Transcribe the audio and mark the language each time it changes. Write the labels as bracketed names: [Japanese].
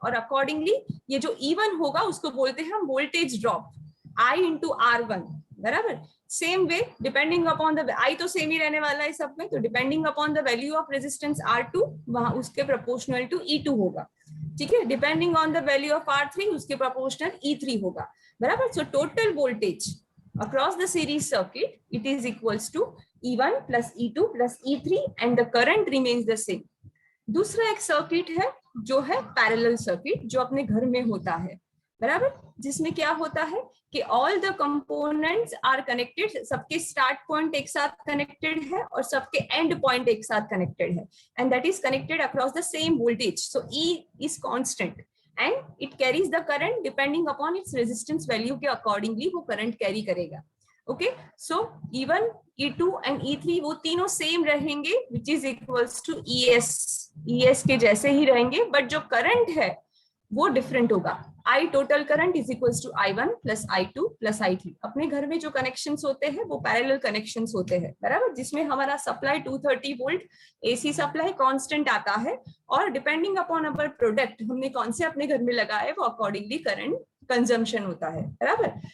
[Hindi] और अकॉर्डिंगली ये जो E1 होगा उसको बोलते हैं हम voltage drop I into R1, बराबर. Same way depending upon the I तो सेम ही रहने वाला है सब में, तो depending upon the value of resistance R2 वहां उसके प्रोपोर्शनल टू E2 होगा. ठीक है, depending on the value of R3 उसके प्रोपोर्शनल E3 होगा, बराबर. [English] So total voltage across the series circuit it is equals to E1 plus E2 plus E3 and the current remains the same. [Hindi] दूसरा एक circuit है जो है parallel circuit, जो अपने घर में होता है, बराबर, जिसमें क्या होता है कि [English] all the components are connected, [Hindi] सबके स्टार्ट पॉइंट एक साथ कनेक्टेड है और सबके एंड पॉइंट एक साथ कनेक्टेड है, [English] And that is connected across the same voltage. So E is constant and it carries the current depending upon its resistance value [Hindi] के accordingly वो current carry करेगा. Okay, so E1, E2 and E3 वो तीनों same रहेंगे [English] which is equals to ES [Hindi] के जैसे ही रहेंगे, but जो current है वो डिफरेंट होगा. [English] I total current is equals to I1 plus I2 plus I3. [Hindi] अपने घर में जो कनेक्शंस होते हैं वो पैरेलल कनेक्शंस होते हैं, बराबर, जिसमें हमारा supply 230 volt AC supply constant आता है, और डिपेंडिंग अपॉन अवर प्रोडक्ट हमने कौन से अपने घर में लगाया है वो अकॉर्डिंगली करंट कंजम्पशन होता है, बराबर.